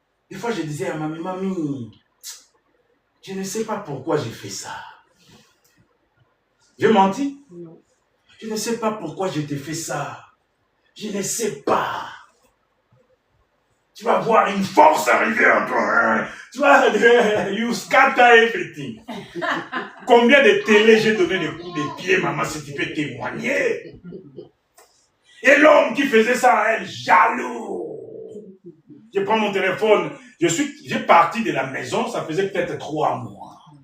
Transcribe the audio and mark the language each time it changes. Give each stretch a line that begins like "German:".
French: Des fois, je disais à mamie, je ne sais pas pourquoi j'ai fait ça. Je menti? Non. Je ne sais pas pourquoi je t'ai fait ça. Je ne sais pas. Tu vas voir une force arriver en toi. Hein? Tu vas,
English: you scatter everything.
French: Combien de télé j'ai donné des coups de pied, maman, si tu peux témoigner. Et l'homme qui faisait ça à elle, jaloux. Je prends mon téléphone, j'ai parti de la maison, ça faisait peut-être 3 mois.